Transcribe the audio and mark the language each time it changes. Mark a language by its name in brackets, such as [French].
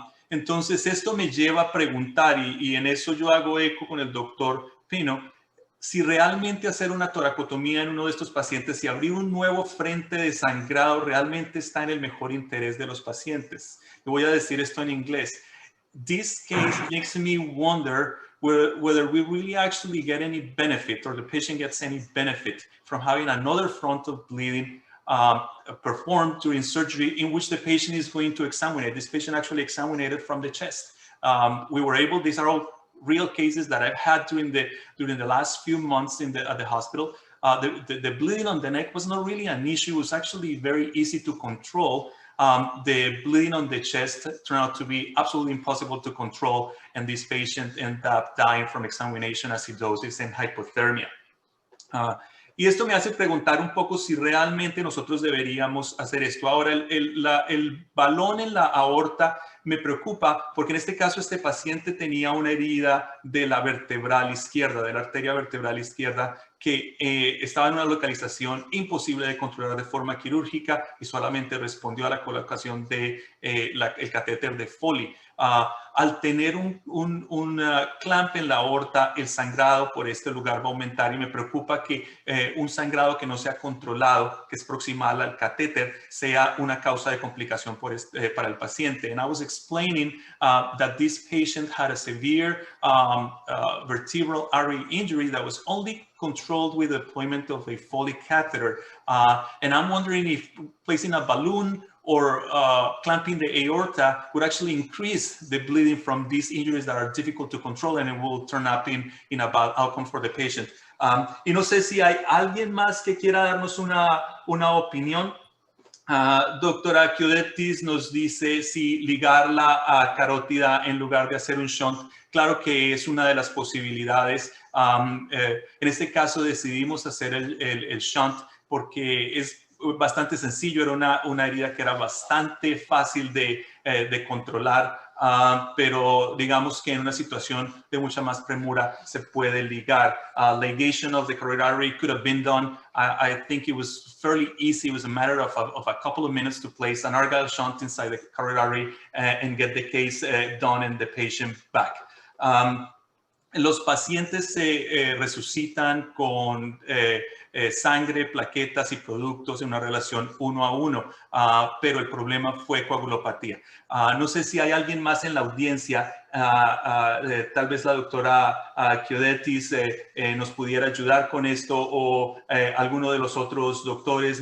[Spanish] Entonces, esto me lleva a preguntar, y en eso yo hago eco con el doctor Pino, si realmente hacer una toracotomía en uno de estos pacientes y abrir un nuevo frente de sangrado realmente está en el mejor interés de los pacientes. Le voy a decir esto en inglés. [English] This case makes me wonder whether we really actually get any benefit, or the patient gets any benefit from having another front of bleeding performed during surgery in which the patient is going to examinate. This patient actually examinated from the chest. We were able, these are all real cases that I've had during the last few months at the hospital. The bleeding on the neck was not really an issue. It was actually very easy to control. The bleeding on the chest turned out to be absolutely impossible to control, and this patient ended up dying from exsanguination, acidosis, and hypothermia. [Spanish] Y esto me hace preguntar un poco si realmente nosotros deberíamos hacer esto. Ahora, el balón en la aorta me preocupa porque en este caso este paciente tenía una herida de la vertebral izquierda, de la arteria vertebral izquierda, que estaba en una localización imposible de controlar de forma quirúrgica y solamente respondió a la colocación de el catéter de Foley. Al tener un clamp en la aorta, el sangrado por este lugar va a aumentar y me preocupa que un sangrado que no sea controlado, que es proximal al catéter, sea una causa de complicación para el paciente. [English] And I was explaining that this patient had a severe vertebral artery injury that was only controlled with the deployment of a Foley catheter. And I'm wondering if placing a balloon or clamping the aorta would actually increase the bleeding from these injuries that are difficult to control, and it will turn up in a bad outcome for the patient. [Spanish] Y no sé si hay alguien más que quiera darnos una opinión. Doctora Chiodetis nos dice si ligarla a carótida en lugar de hacer un shunt. Claro que es una de las posibilidades. En este caso decidimos hacer el shunt porque es bastante sencillo, era una herida que era bastante fácil de controlar. pero digamos que en una situación de mucha más premura se puede ligar. [English] Ligation of the carotid artery could have been done. I think it was fairly easy. It was a matter of a couple of minutes to place an Argyle shunt inside the carotid artery and get the case done and the patient back. [Spanish] Los pacientes se resucitan con sangre, plaquetas y productos en una relación 1 a 1, pero el problema fue coagulopatía. No sé si hay alguien más en la audiencia, tal vez la doctora Chiodetis nos pudiera ayudar con esto, o alguno de los otros doctores.